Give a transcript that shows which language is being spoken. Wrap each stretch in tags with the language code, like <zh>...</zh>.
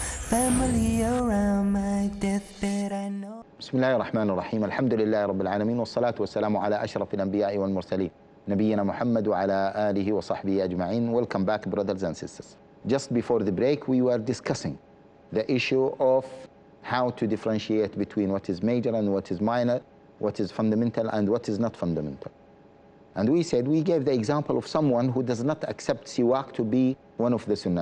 <en>Family around my deathbed, I know.</en> <ar>بسم الله الرحمن الرحيم. الحمد لله رب العالمين والصلاة والسلام على أشرف الأنبياء والمرسلين نبينا محمد وعلى آله وصحبه أجمعين.</ar> <en>Welcome back, brothers and sisters. Just before the break, we were discussing the issue of how to differentiate between what is major and what is minor, what is fundamental and what is not fundamental. And we said, we gave the example of someone who does not accept siwak to be one of the sunnah.</en>